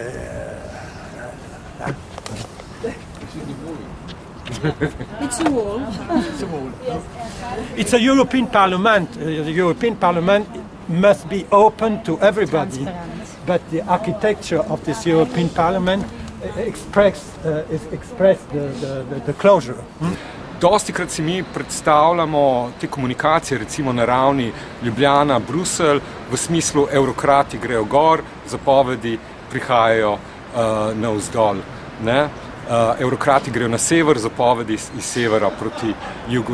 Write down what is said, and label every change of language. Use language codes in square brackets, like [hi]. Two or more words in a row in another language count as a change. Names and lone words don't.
[en] it's a wall. It's a wall. It's a European Parliament. The European Parliament must be open to everybody. But the architecture of this European Parliament express the closure. [sl] Dostikrat si mi predstavljamo te komunikacije, recimo na ravni Ljubljana, Bruselj, v smislu evrokrati grejo gor, zapovedi prihajajo navzdol. Evrokrati grejo na sever, zapovedi iz severa proti jugu.